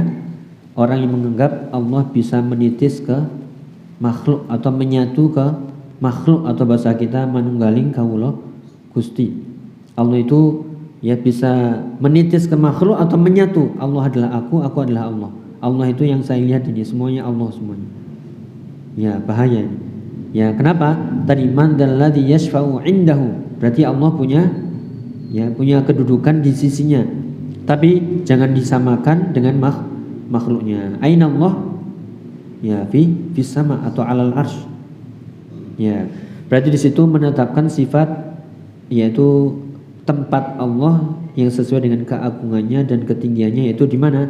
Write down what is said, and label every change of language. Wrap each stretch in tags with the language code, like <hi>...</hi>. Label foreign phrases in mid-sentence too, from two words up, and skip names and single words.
<id>Orang yang menganggap Allah bisa menitis ke makhluk atau menyatu ke makhluk, atau bahasa kita</id> <jv>manunggaling kawula Gusti.</jv> <id>Allah itu ya bisa menitis ke makhluk atau menyatu. Allah adalah aku adalah Allah. Allah itu yang saya lihat ini, semuanya Allah semuanya. Ya, bahaya ini. Ya, kenapa? Tadi</id> <ar>من ذا الذي يشفع عنده.</ar> <id>Berarti Allah punya kedudukan di sisinya. Tapi jangan disamakan dengan makhluknya.</id> <ar>أين الله?</ar> <id>Ya</id> <ar>في السماء</ar> <id>atau</id> <ar>على العرش.</ar> <id>Ya, berarti di situ menetapkan sifat yaitu tempat Allah yang sesuai dengan keagungannya dan ketinggiannya, yaitu di mana?</id>